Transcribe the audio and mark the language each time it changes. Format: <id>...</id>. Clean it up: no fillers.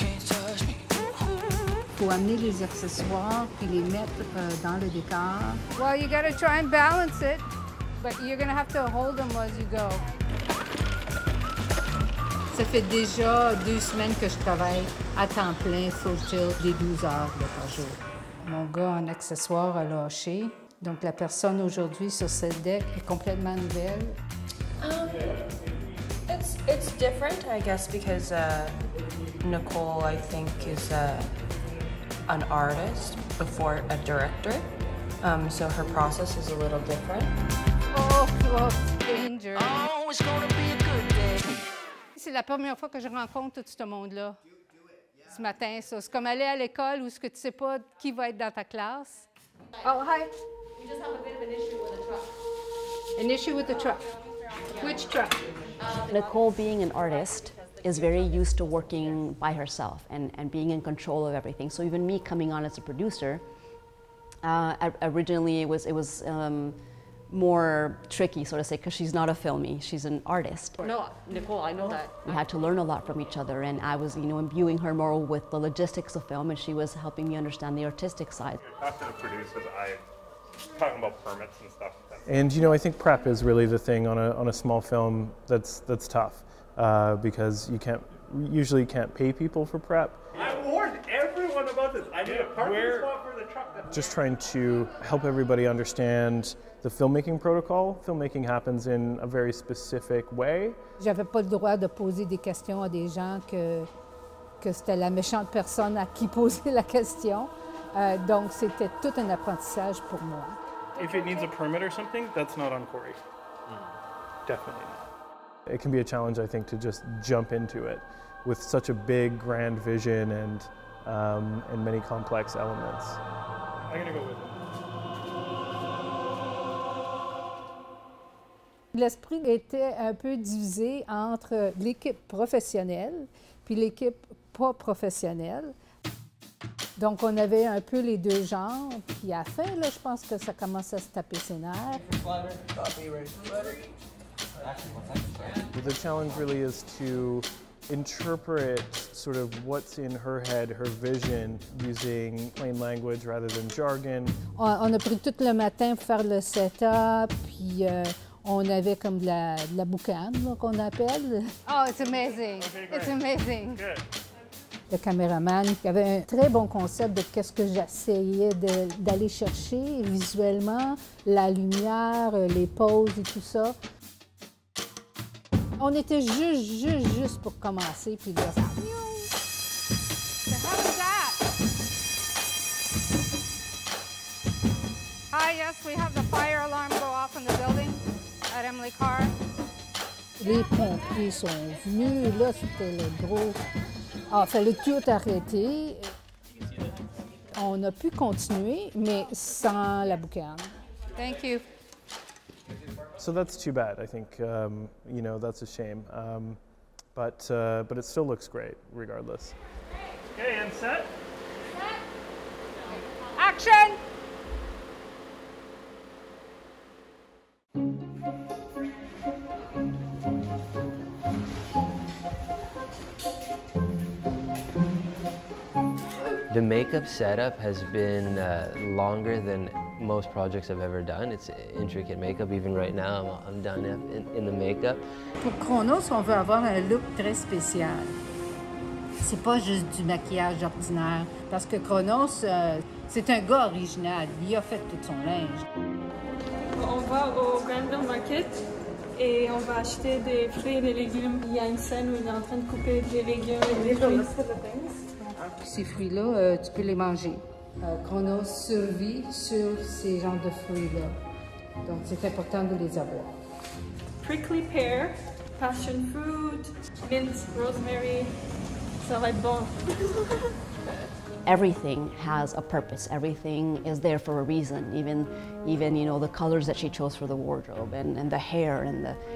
<fr>Il faut amener les accessoires et les mettre dans le décor.</fr> <en>Well, you gotta try and balance it, but you're gonna have to hold them as you go.</en> <fr>Ça fait déjà 2 semaines que je travaille à temps plein,</fr> <en>full tilt,</en> <fr>des 12 heures par jour. Mon gars en accessoires a lâché, donc la personne aujourd'hui sur cette deck est complètement nouvelle.</fr> <en>It's different, I guess, because Nicole, I think, is an artist before a director, so her process is a little different. Oh, danger! Oh, it's gonna be a good day.</en> <fr>C'est la première fois que je rencontre tout ce monde-là. Ce matin, ça. C'est comme aller à l'école où ce que tu sais pas qui va être dans ta classe.</fr> <en>Oh, hi! We just have a bit of an issue with the truck. An issue with the truck. Which truck? Nicole, being an artist, is very used to working by herself and being in control of everything. So even me coming on as a producer, originally it was more tricky, so to say, because she's not a filmie, she's an artist. No, Nicole, I know that. We had to learn a lot from each other, and I was, imbuing her more with the logistics of film, and she was helping me understand the artistic side. Talk to the producers, talking about permits and stuff. And I think prep is really the thing on a small film that's tough. Because you usually can't pay people for prep. I warned everyone about this. I need a parking spot for the truck. Just trying to help everybody understand the filmmaking protocol. Filmmaking happens in a very specific way.</en> <fr>J'avais pas le droit de poser des questions à des gens que c'était la méchante personne à qui poser la question. Donc c'était tout un apprentissage pour moi.</fr> <en>If it needs a permit or something, that's not on Corey. Definitely not. It can be a challenge, I think, to just jump into it with such a big, grand vision and many complex elements. I'm gonna go with it.</en> <fr>L'esprit était un peu divisé entre l'équipe professionnelle puis l'équipe pas professionnelle. Donc, on avait un peu les deux genres. Puis à la fin, là, je pense que ça commence à se taper ses nerfs.</fr> <en>The challenge really is to interpret sort of what's in her head, her vision, using plain language rather than jargon.</en> <fr>On a pris tout le matin pour faire le setup, puis on avait comme de la boucane qu'on appelle.</fr> <en>Oh, it's amazing! Okay, it's amazing! Good.</en> <fr>Le caméraman qui avait un très bon concept de qu'est-ce que j'essayais d'aller chercher visuellement, la lumière, les poses et tout ça. On était juste pour commencer, puis là, ça...</fr> <en>The hell is that? Hi, yes, we have the fire alarm go off in the building at Emily Carr.</en> <fr>Les pompiers sont venus, là, c'était le gros... Ah, il fallait tout arrêter. On a pu continuer, mais sans la boucane.</fr> <en>Thank you. So that's too bad. I think that's a shame. But it still looks great, regardless. Okay, and set. Action! The makeup setup has been longer than most projects I've ever done. It's intricate makeup. Even right now, I'm done in the makeup.</en> <fr>Pour Chronos, on veut avoir un look très spécial. C'est pas juste du maquillage ordinaire. Parce que Chronos, C'est un gars original. Il a fait tout son linge. On va au Granville Market et on va acheter des fruits et des légumes. Il y a une scène où il est en train de couper des légumes et des fruits. Ces fruits-là, tu peux les manger. Chronos survit sur ces genres de fruits-là. Donc, c'est important de les avoir.</fr> <en>Prickly pear, passion fruit, mint, rosemary.</en> <fr>Ça va être bon.</fr> <en>Everything has a purpose. Everything is there for a reason. Even you know, the colors that she chose for the wardrobe and the hair and the...</en>